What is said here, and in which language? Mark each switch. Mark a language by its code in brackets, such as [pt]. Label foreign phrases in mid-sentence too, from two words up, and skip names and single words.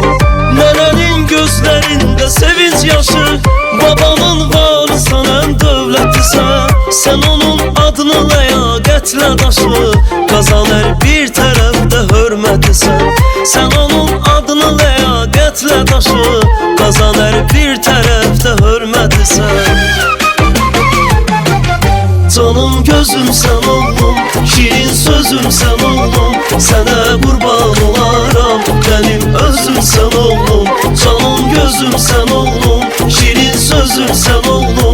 [az] Nənənin gözlərində sevinç yaşı, babanın varısan ən dövlətisən. Sen onun adını ləyaqətlə daşı, qazanır bir tərəfdə hörmətisən. Sen onun adını ləyaqətlə daşı, qazanır bir tərəfdə hörmətisən. Canım gözüm sen oğlum, şirin sözüm sen oğlum. [tr] Sana kurban olaram, benim özüm sen oğlum. [az] Canım gözüm sen oğlum, şirin sözüm sen oğlum.